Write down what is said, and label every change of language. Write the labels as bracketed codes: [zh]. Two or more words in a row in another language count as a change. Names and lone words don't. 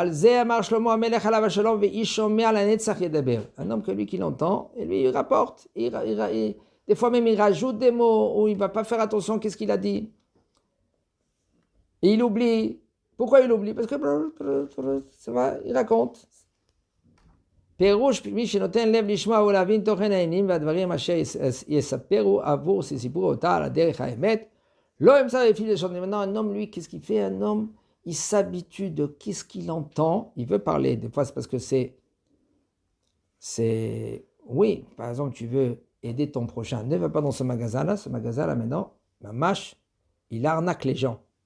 [fr] Un homme que lui qui l'entend, et lui il rapporte, des fois même il rajoute des mots, ou il ne va pas faire attention qu'est-ce qu'il a dit. Et il oublie. Pourquoi il oublie? Parce que ça va, il raconte. [he] פירוש מי שנותן לב לשמוע ולהבין תוכן העניינים והדברים אשר יספרו עבור סיפור אותה על הדרך האמת. [fr] Maintenant, un homme, lui, qu'est-ce qu'il fait? Un homme, il s'habitue de qu'est-ce qu'il entend. Il veut parler. Des fois, c'est parce que c'est c'est, oui, par exemple, tu veux aider ton prochain, ne va pas dans ce magasin-là maintenant, Mamash, il arnaque les gens.